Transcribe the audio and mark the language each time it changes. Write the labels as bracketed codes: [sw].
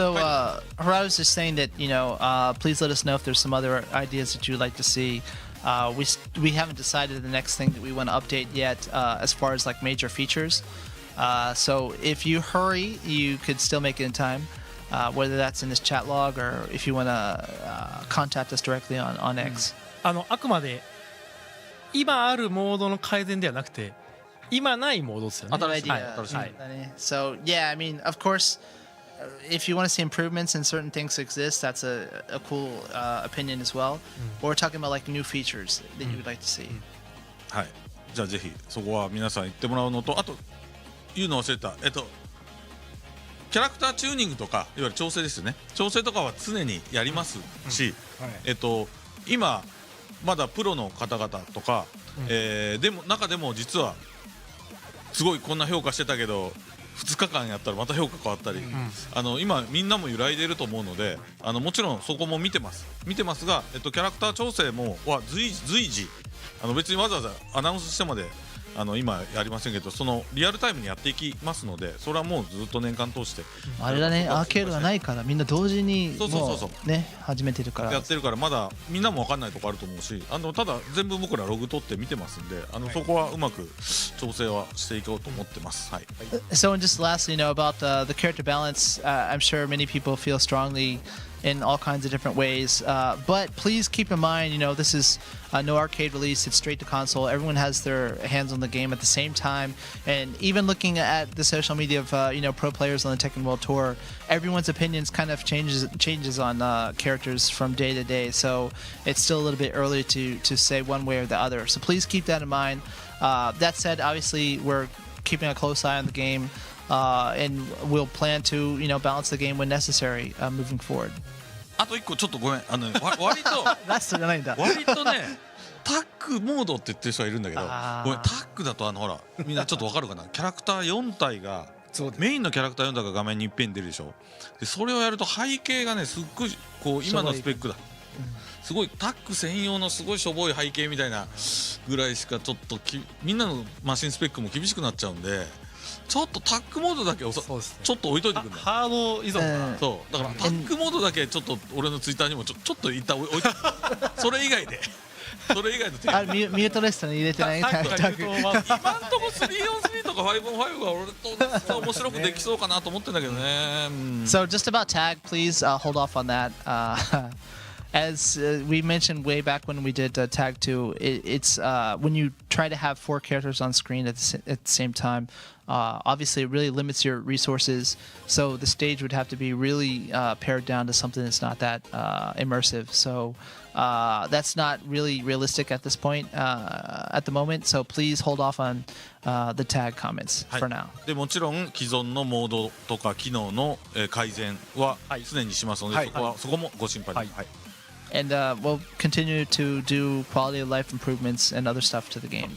[en] And so Harada was just saying that please let us know if there's some other ideas that you'd like to see. We haven't decided the next thing that we want to update yet as far as like major features. So if you hurry, you could still make it in time, whether that's in this chat log or if you want to contact us directly on X. [ja] あくまで今あるモードの改善ではなくて、今ないモードですよね。新しい。 [en] So yeah, of course, if you want to see improvements and certain things exist, that's a cool opinion as well. But we're talking about like new features that you would like to see. [ja] はい。じゃあぜひそこは皆さん言ってもらうのと、あと言うの忘れた。キャラクターチューニングとかいわゆる調整ですよね。調整とかは常にやりますし、今まだプロの方々とか、でも中でも実はすごいこんな評価してたけど2日間やったらまた評価変わったり、今みんなも揺らいでると思うので、もちろんそこも見てますが、キャラクター調整も随時別にわざわざアナウンスしてまで今やりませんけど、そのリアルタイムにやっていきますので、それはもうずっと年間通してあれだね、アーケードがないからみんな同時にもうね始めてるからやってるから、まだみんなも分かんないとこあると思うし、ただ全部僕らログ取って見てますんで、そこはうまく調整はしていこうと思ってます。はい。 [en] So just lastly, about the character balance, I'm sure many people feel strongly in all kinds of different ways. But please keep in mind, this is no arcade release. It's straight to console. Everyone has their hands on the game at the same time. And even looking at the social media of pro players on the Tekken World Tour, everyone's opinions kind of changes on characters from day to day. So it's still a little bit early to say one way or the other. So please keep that in mind. That said, obviously we're keeping a close eye on the game, and we'll plan to balance the game when necessary moving forward. [ja] あと1個ちょっとごめん割とラストじゃないんだ。割とねタッグモードって言ってる人がいるんだけど、ごめんタッグだとほらみんなちょっとわかるかな、キャラクター4体がメインのキャラクター4体が画面にいっぺんに出るでしょ。でそれをやると背景がねすっごいこう今のスペックだ、すごいタッグ専用のすごいしょぼい背景みたいなぐらいしかちょっとみんなのマシンスペックも厳しくなっちゃうんで、ちょっとタッグモードだけちょっと置いといてくんだ。ハード依存が、そうだからタッグモードだけちょっと俺のツイッターにもちょっと一旦置いてそれ以外のテーマミュートリストに入れてないタッグ。今んとこ 3on3 とか 5on5 が俺と面白くできそうかなと思ってんだけどね。 [en] So just about tag, please hold off on that. As we mentioned way back when we did Tag 2, it's when you try to have 4 characters on screen at the same time, obviously it really limits your resources. So the stage would have to be really pared down to something that's not that immersive. So that's not really realistic at this point, at the moment. So please hold off on the tag comments for now. [ja] でもちろん既存のモードとか機能の改善は常にしますので、そこもご心配なく。 [en] And we'll continue to do quality of life improvements and other stuff to the game.